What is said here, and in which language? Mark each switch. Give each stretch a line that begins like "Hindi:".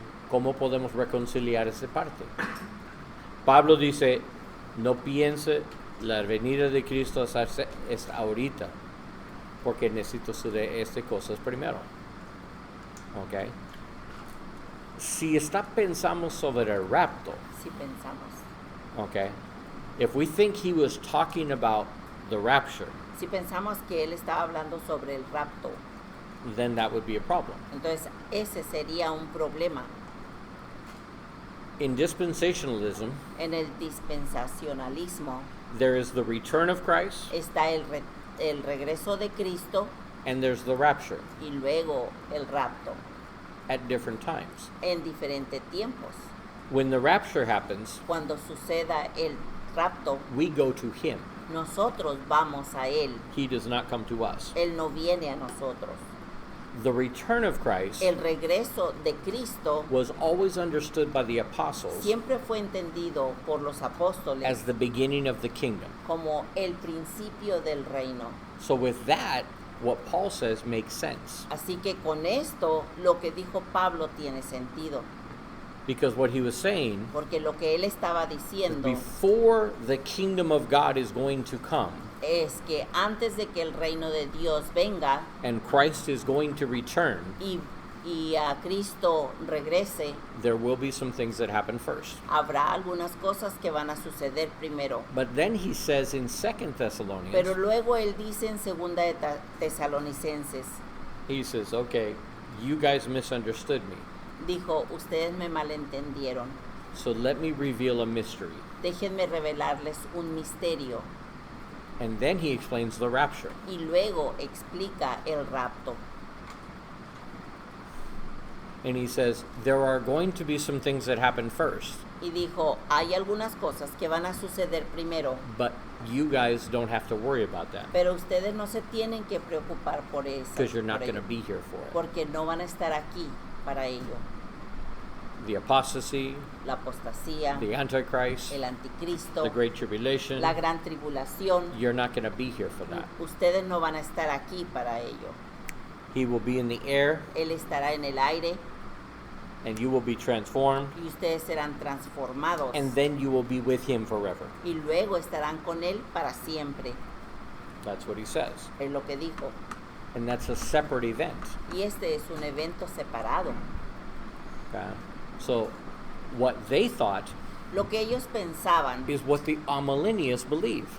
Spanish: ¿Cómo podemos reconciliar esa parte? Pablo dice, no piense la venida de Cristo es ahorita, porque necesito hacer estas cosas primero. ¿Ok? Si pensamos sobre el rapto, Si pensamos.
English: okay, if we think he was talking about the rapture,
Spanish: Si pensamos que Él estaba hablando sobre el rapto,
English: then that would be a problem.
Spanish: entonces ese sería un problema.
English: In dispensationalism,
Spanish: En el dispensacionalismo
English: there is the return of Christ
Spanish: está el regreso de Cristo
English: and there's the rapture
Spanish: y luego el rapto
English: at different times.
Spanish: en diferentes tiempos.
English: When the rapture happens,
Spanish: Cuando suceda el rapto,
English: we go to him.
Spanish: nosotros vamos a Él.
English: He does not come to us.
Spanish: Él no viene a nosotros.
English: The return of Christ
Spanish: El regreso de Cristo
English: was always understood by the apostles
Spanish: siempre fue entendido por los apóstoles
English: as the beginning of the kingdom.
Spanish: como el principio del reino.
English: So with that, what Paul says makes sense.
Spanish: Así que con esto lo que dijo Pablo tiene sentido,
English: Because what he was saying
Spanish: porque lo que él estaba
English: is
Spanish: diciendo
English: before the kingdom of God is going to come
Spanish: es que antes de que el reino de Dios venga
English: and Christ is going to return,
Spanish: y a Cristo regrese,
English: there will be some things that happen first.
Spanish: habrá algunas cosas que van a suceder primero.
English: But then he says in 2
Spanish: Pero
English: Thessalonians,
Spanish: luego él dice en segunda de Tesalonicenses,
English: he says, okay, you guys misunderstood me.
Spanish: dijo, ustedes me malentendieron.
English: So let me reveal a mystery.
Spanish: Déjenme revelarles un misterio.
English: And then he explains the rapture.
Spanish: Y luego explica el rapto.
English: And he says, there are going to be some things that happen first,
Spanish: Y dijo, hay algunas cosas que van a suceder primero,
English: but you guys don't have to worry about that
Spanish: pero ustedes no se tienen que preocupar por eso.
English: because you're not
Spanish: por
English: going to
Spanish: ello,
English: be here for it.
Spanish: porque no van a estar aquí para ello.
English: The apostasy,
Spanish: La apostasía,
English: the Antichrist,
Spanish: el anticristo,
English: the Great Tribulation,
Spanish: la gran tribulación,
English: you're not going to be here for that.
Spanish: ustedes no van a estar aquí para ello.
English: He will be in the air
Spanish: Él estará en el aire
English: and you will be transformed,
Spanish: y ustedes serán transformados
English: and then you will be with him forever.
Spanish: y luego estarán con Él para siempre.
English: That's what he says.
Spanish: Es lo que dijo.
English: And that's a separate event.
Spanish: Y este es un evento separado.
English: Okay? So what they thought
Spanish: Lo que ellos pensaban
English: is what the amillennialists believe.